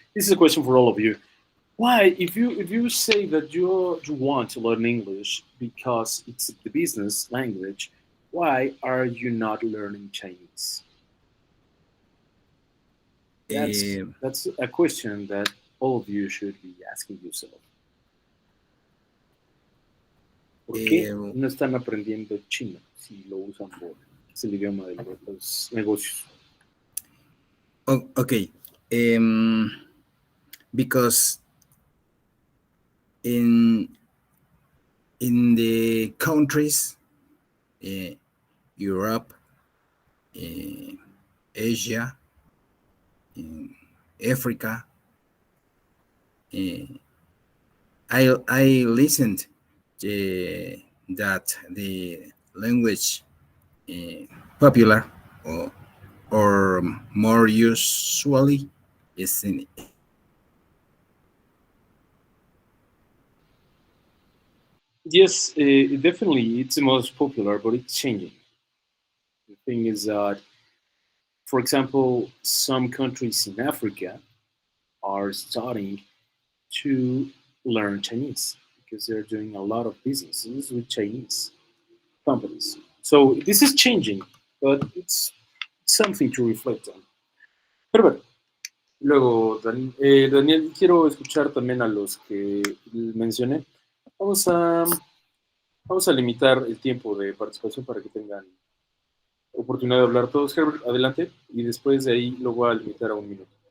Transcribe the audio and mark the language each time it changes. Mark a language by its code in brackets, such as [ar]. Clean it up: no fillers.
[en] This is a question for all of you. Why, if you say that you want to learn English because it's the business language, why are you not learning Chinese? That's Eh, that's a question that all of you should be asking yourself. [es] ¿Por qué eh, no están aprendiendo chino si lo usan por es el idioma de los negocios? [en] okay. Um, because in the countries, uh, Europe, uh, Asia, in Africa, uh, I listened that the language popular or more usually is in Yes, definitely, it's the most popular, but it's changing. The thing is that, for example, some countries in Africa are starting to learn Chinese because they're doing a lot of businesses with Chinese companies. So this is changing, but it's something to reflect on. [es] Pero bueno, luego, Daniel, quiero escuchar también a los que mencioné. Vamos a, vamos a limitar el tiempo de participación para que tengan oportunidad de hablar todos. Herbert, adelante. Y después de ahí lo voy a limitar a un minuto.